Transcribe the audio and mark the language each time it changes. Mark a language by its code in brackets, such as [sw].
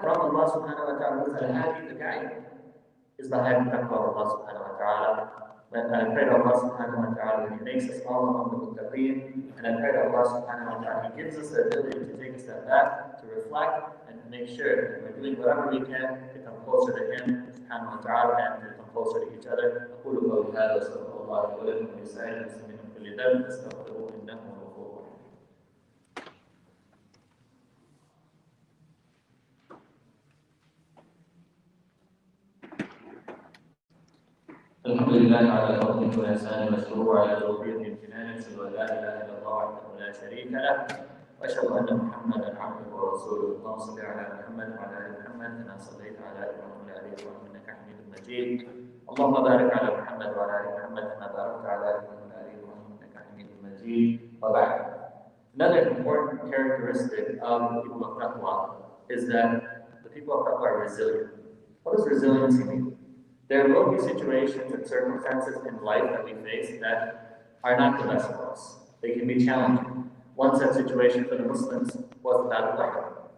[en] From Allah subhanahu wa ta'ala, who's al-hadi, the guide, is the having taqwa of Allah subhanahu wa ta'ala. And I pray to Allah subhanahu wa ta'ala that He makes us all among the muttaqeen. And I pray to Allah subhanahu wa ta'ala He gives us the ability to take a step back, to reflect, and to make sure that we're doing whatever we can to come closer to Him subhanahu wa ta'ala and to come closer to each other. [ar] أقول قولي هذا وأستغفر الله لي ولكم ولسائر المسلمين من كل ذنب فاستغفروه إنه هو الغفور الرحيم. الحمد لله على فضله وإحسانه وشكره على توفيقه امتنانه أشهد أن لا إله إلا الله وحده لا شريك له وأشهد أن محمدا عبده ورسوله. اللهم صل على محمد وعلى آل محمد كما صليت على إبراهيم وعلى آل إبراهيم إنك حميد مجيد. اللهم بارك على محمد وعلى آل محمد كما باركت على إبراهيم وعلى آل إبراهيم إنك حميد مجيد. وبعد. [en] Another important characteristic of the people of taqwa is that the people of taqwa are resilient. What does resiliency mean? There will be situations and circumstances in life that we face that are not the best for us. They can be challenging. One such situation for the Muslims was the Battle of Uhud.